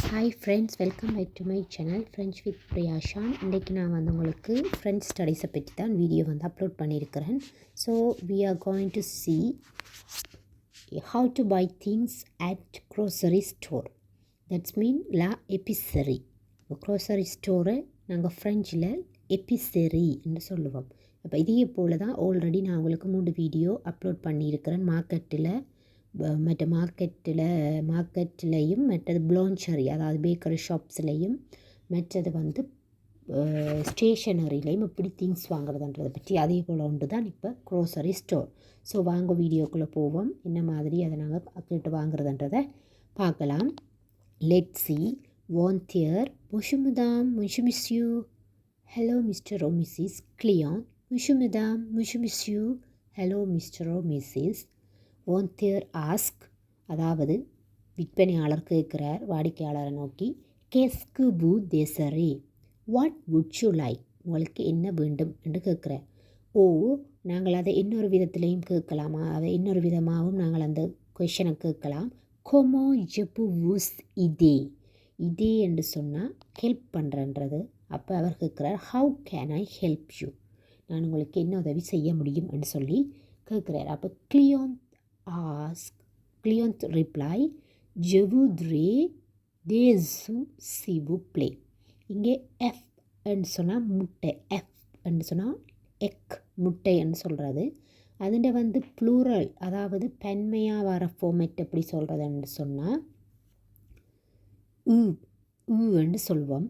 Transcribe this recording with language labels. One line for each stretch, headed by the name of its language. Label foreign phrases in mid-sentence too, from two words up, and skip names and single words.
English: Hi friends, welcome back to my channel French with Priyashan.
Tamil: இன்றைக்கி நான் உங்களுக்கு
English: French studies
Tamil: பற்றி தான்
English: video upload
Tamil: பண்ணியிருக்கிறேன்.
English: so we are going to see how to buy things at grocery store. That's mean
French: la épicerie.
English: grocery store
Tamil: நாங்கள் ஃப்ரெஞ்சில் எபிசரி என்று சொல்லுவோம். அப்போ இதே போல் தான் ஆல்ரெடி நான் உங்களுக்கு 3
English: video upload
Tamil: பண்ணியிருக்கிறேன். மற்ற மார்க்கெட்லேயும் மற்றது ப்ளோன்சரி, அதாவது
English: bakery shops,
Tamil: மற்றது ஸ்டேஷனரிலையும் எப்படி திங்ஸ் வாங்குறதுன்றதை பற்றி அதே போல் ஒன்று தான் இப்போ
English: grocery store.
Tamil: ஸோ வாங்க வீடியோக்குள்ளே போவோம், என்ன மாதிரி அதை நாங்கள் கேட்டு வாங்குறதுன்றதை பார்க்கலாம்.
English: let's see.
French: வாந்தியர் bonjour madame, bonjour monsieur,
English: hello Mr. or Mrs.
French: Client, bonjour madame, bonjour monsieur,
English: hello Mr. or Mrs.
Tamil: வாந்தியர் ஆஸ்க், அதாவது விற்பனையாளர் கேட்குறார் வாடிக்கையாளரை நோக்கி.
French: Qu'est-ce que vous désirez,
English: What would you like,
Tamil: உங்களுக்கு என்ன வேண்டும் என்று கேட்குறார். ஓ, நாங்கள் அதை இன்னொரு விதத்திலையும் கேட்கலாமா, அதை இன்னொரு விதமாகவும் நாங்கள் அந்த கொஷனை கேட்கலாம்.
French: Comment je peux vous aider, aider
Tamil: என்று சொன்னால் ஹெல்ப் பண்ணுறன்றது. அப்போ அவர் கேட்குறார்,
English: How can I help you,
Tamil: நான் உங்களுக்கு என்ன உதவி செய்ய முடியும் என்று சொல்லி கேட்குறார்.
English: அப்போ Client reply,
French: je voudrais des œufs s'il vous plaît.
Tamil: இங்கே எஃப் என்று சொன்னால் முட்டை, எஃப் என்று சொன்னால் எக், முட்டை என்று சொல்கிறது. அதில் ப்ளூரல், அதாவது பன்மையாக வர ஃபார்மேட் எப்படி சொல்கிறதுன்னு சொன்னால் என்று சொல்வோம்.